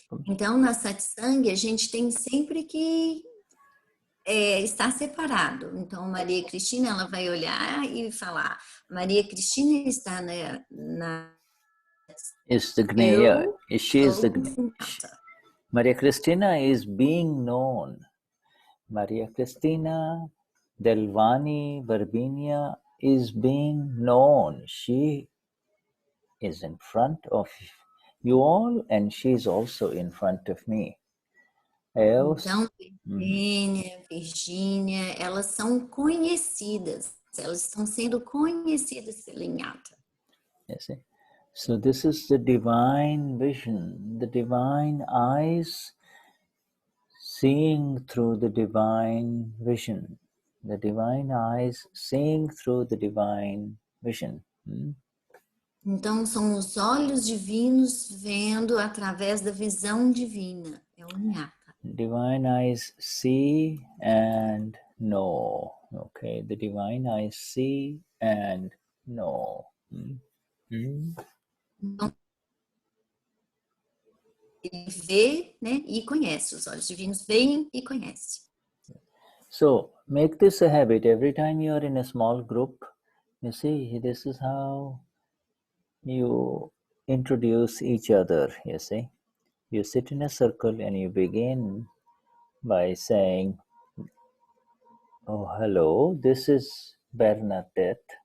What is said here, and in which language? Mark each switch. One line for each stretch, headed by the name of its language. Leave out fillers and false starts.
Portuguese: Então, na satsang, a gente tem sempre que estar separado. Então, Maria Cristina, ela vai olhar e falar, Maria Cristina está na
English: is the gneya. She is the gnata. Maria Cristina is being known. Maria Cristina Delvani Barbinia is being known. She is in front of you all, and she is also in front of me.
Portuguese: Então, Virgínia, elas são conhecidas. Elas estão sendo conhecidas pela Gnata.
English: Yes. So this is the divine vision, the divine eyes seeing through the divine vision, the divine eyes seeing through the divine vision.
Portuguese: Então, são os olhos divinos vendo através da visão divina. É o Gnata.
English: Divine eyes see and know. Okay, the divine eyes see and know.
Portuguese: Então, ele vê, né, e conhece. Os olhos divinos veem e conhecem.
English: So, make this a habit. Every time you are in a small group, you see, this is how you introduce each other, you see. You sit in a circle and you begin by saying, oh, hello, this is Bernadette.